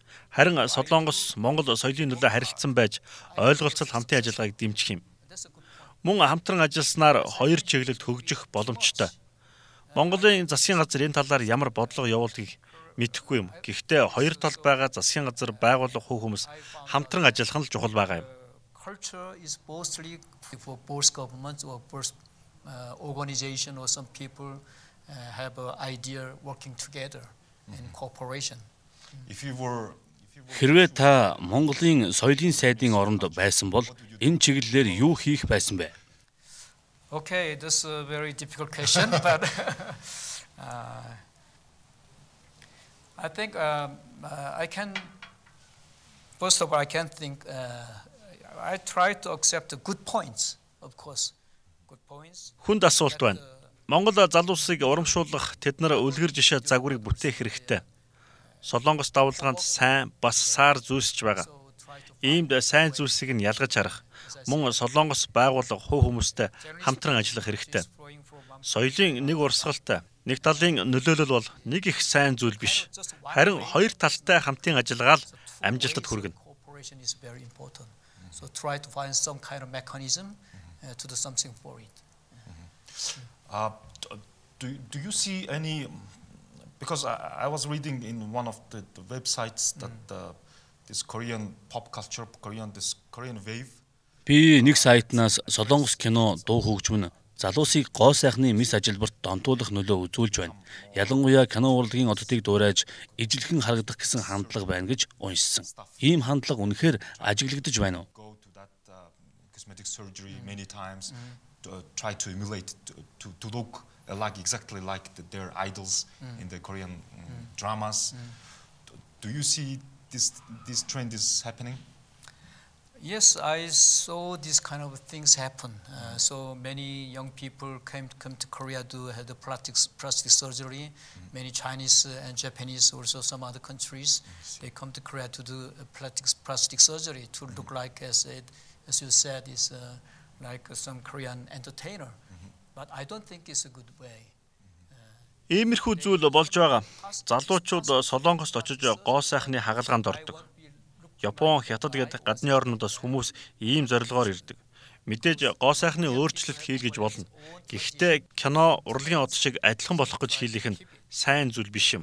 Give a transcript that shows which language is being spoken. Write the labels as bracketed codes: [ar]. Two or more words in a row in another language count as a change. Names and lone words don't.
[mn] Харин Солонгос Монгол соёлын төлөө харилцсан байж ойлголцол хамтын ажиллагааг дэмжих юм. Мөн хамтран ажилласнаар хоёр чиглэлд хөгжих боломжтой. Монголын засгийн газар энэ талаар ямар бодлого явуулдгийг мэдэхгүй юм. Гэхдээ хоёр тал байгаа засгийн газар байгуулах хүмүүс хамтран ажиллах нь л чухал байгаа юм. [en] Culture is mostly for both governments or both organization or some people have an idea working together in cooperation. [mn] Хэрвээ та Монголын соёлын сайдын оронд байсан бол энэ чиглэлээр юу хийх байсан бэ? [en] Okay, this is a very difficult question, but I think I can. First of all, I can think. I try to accept the good points, of course. Good points. [mn] Хүнд асуулт байна. Монгол залуусыг урамшуулах тэднэр үлгэр жишээ загварыг бүтээх хэрэгтэй. Солонгос давалгаанд сайн бас саар зүйлсж байгаа. Иймд сайн зүйлсийг нь ялгаж харах. Мөн Солонгос байгууллага хувь хүмүүстэй хамтран ажиллах хэрэгтэй. Соёлын нэг урсгалтай, нэг талын нөлөөлөл бол нэг их сайн зүйл биш. Харин хоёр талтай хамтын ажиллагаал амжилтад хүргэнэ. [en] So try to find some kind of mechanism to do something for it. Do you see any? Because I was reading in one of the websites that this Korean pop culture, this Korean wave. [mn] Би нэг сайтнаас Солонгос кино дуу хөгжмөн залуусыг гоо сайхны мис ажилбарт донтуулах нөлөө үзүүлж байна. Ялангуяа кино урлагийн оддыг дуурайж ижилхэн харагдах гэсэн хандлага байна гэж уншсан. Ийм хандлага үнэхээр ажиглагдаж байна уу? [en] Go to that cosmetic surgery many times to try to emulate to look exactly like their idols in the Korean dramas. Do you see this trend is happening? Yes, I saw these kind of things happen. So many young people come to Korea to have the plastic surgery. Many Chinese and Japanese, also some other countries, they come to Korea to do plastic surgery to look like, as you said, is like some Korean entertainer. But I don't think it's a good way. [mn] Иймэрхүү зүйл болж байгаа. Залуучууд Солонгост очиж гоо сайхны хагалгаанд ордог. Япон, Хятад гэдэг гадны орнуудаас хүмүүс ийм зорилгоор ирдэг. Мэдээж гоо сайхны өөрчлөлт хийлгэж болно. Гэхдээ кино, урлагийн од шиг адилхан болох гэж хийх нь сайн зүйл биш юм.